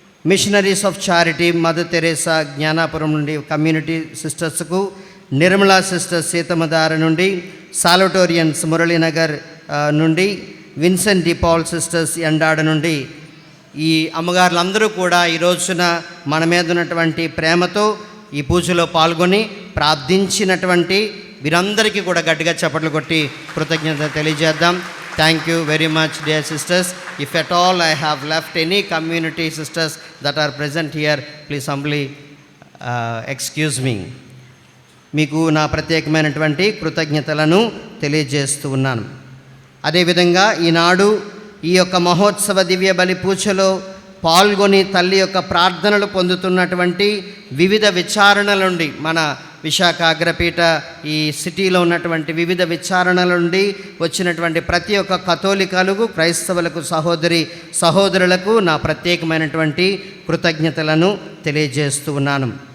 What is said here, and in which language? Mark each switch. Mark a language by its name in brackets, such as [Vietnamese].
[Telugu] Missionaries of charity mother Teresa Gnanapuram నుండి community సిస్టర్స్కు, Nirmala sisters Seethammadhara నుండి, సాలటోరియన్స్ మురళీనగర్ నుండి, విన్సెంట్ డిపాల్ సిస్టర్స్ ఎండాడ నుండి, ఈ అమ్మగారులందరూ కూడా ఈ రోజున మన మీద ఉన్నటువంటి ప్రేమతో ఈ పూజలో పాల్గొని ప్రార్థించినటువంటి వీరందరికీ కూడా గట్టిగా చప్పట్లు కొట్టి కృతజ్ఞత తెలియజేద్దాం. [English] Thank you very much, dear sisters. If at all I have left any community sisters that are present here, please humbly excuse me. [Telugu] మీకు నా ప్రత్యేకమైనటువంటి కృతజ్ఞతలను తెలియజేస్తూ ఉన్నాను. అదేవిధంగా ఈనాడు ఈ యొక్క మహోత్సవ దివ్య బలి పూజలో పాల్గొని తల్లి యొక్క ప్రార్థనలు పొందుతున్నటువంటి వివిధ విచారణల నుండి, మన విశాఖ అగ్రపీఠ ఈ సిటీలో ఉన్నటువంటి వివిధ విచారణల నుండి వచ్చినటువంటి ప్రతి ఒక్క కథోలికలకు, క్రైస్తవులకు, సహోదరులకు నా ప్రత్యేకమైనటువంటి కృతజ్ఞతలను తెలియజేస్తూ ఉన్నాను.